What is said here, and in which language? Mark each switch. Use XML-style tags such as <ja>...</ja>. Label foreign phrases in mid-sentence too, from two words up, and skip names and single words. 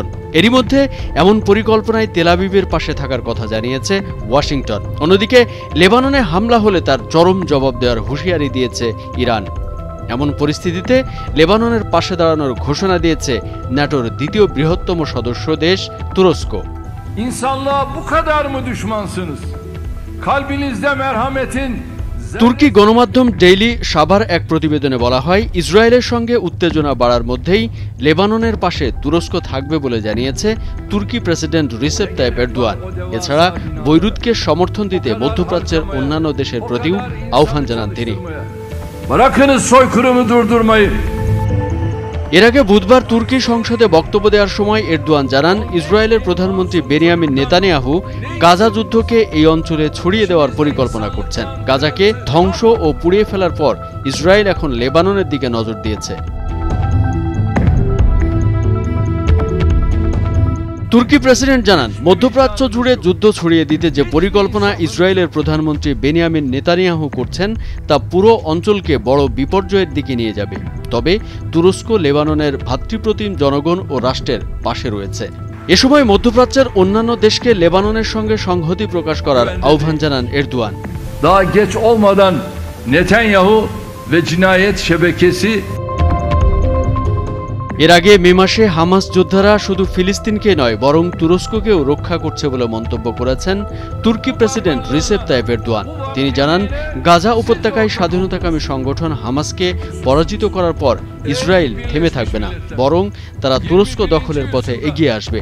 <bn>এরই মধ্যে এমন পরিকল্পনায় তেল আবিবের পাশে থাকার কথা জানিয়েছে ওয়াশিংটন। অন্যদিকে লেবাননে হামলা হলে তার চরম জবাব দেওয়ার হুঁশিয়ারি দিয়েছে ইরান। এমন পরিস্থিতিতে লেবাননের পাশে দাঁড়ানোর ঘোষণা দিয়েছে ন্যাটোর দ্বিতীয় বৃহত্তম সদস্য দেশ তুরস্ক।</bn> <tr>İnsanlığa bu kadar mı düşmansınız? Kalbinizde merhametin</tr> <bn>তুর্কি গণমাধ্যম ডেইলি সাবার এক প্রতিবেদনে বলা হয়, ইসরায়েলের সঙ্গে উত্তেজনা বাড়ার মধ্যেই লেবাননের পাশে তুরস্ক থাকবে বলে জানিয়েছে তুর্কি প্রেসিডেন্ট রিসেপ তাইপ এরদোয়ান। এছাড়া বৈরুতকে সমর্থন দিতে মধ্যপ্রাচ্যের অন্যান্য দেশের প্রতিও আহ্বান জানান তিনি।</bn> <tr>Bırakınız soykırımı durdurmayı.</tr> <bn>এর আগে বুধবার তুর্কি সংসদে বক্তব্য দেওয়ার সময় এরদোয়ান জানান, ইসরায়েলের প্রধানমন্ত্রী বেনিয়ামিন নেতানিয়াহু গাজা যুদ্ধকে এই অঞ্চলে ছড়িয়ে দেওয়ার পরিকল্পনা করছেন। গাজাকে ধ্বংস ও পুড়িয়ে ফেলার পর ইসরায়েল এখন লেবাননের দিকে নজর দিয়েছে। তুর্কি প্রেসিডেন্ট জানান, মধ্যপ্রাচ্য জুড়ে যুদ্ধ ছড়িয়ে দিতে যে পরিকল্পনা ইসরায়েলের প্রধানমন্ত্রী বেনিয়ামিন নেতানিয়াহু করছেন তা পুরো অঞ্চলকে বড় বিপর্যয়ের দিকে নিয়ে যাবে। তবে তুরস্ক লেবাননের ভ্রাতৃপ্রতিম জনগণ ও রাষ্ট্রের পাশে রয়েছে। এ সময় মধ্যপ্রাচ্যের অন্যান্য দেশকে লেবাননের সঙ্গে সংহতি প্রকাশ করার আহ্বান জানান এরদোয়ান।</bn> <tr>Daha geç olmadan Netanyahu ve cinayet şebekesi</tr> <bn>এর আগে মে মাসে হামাস যোদ্ধারা শুধু ফিলিস্তিনকে নয় বরং তুরস্ককেও রক্ষা করছে বলে মন্তব্য করেছেন তুর্কি প্রেসিডেন্ট রিসেপ তাইপ এরদোয়ান। তিনি জানান, গাজা উপত্যকায় স্বাধীনতাকামী সংগঠন হামাসকে পরাজিত করার পর ইসরায়েল থেমে থাকবে না, বরং তারা তুরস্ক দখলের পথে এগিয়ে আসবে।</bn>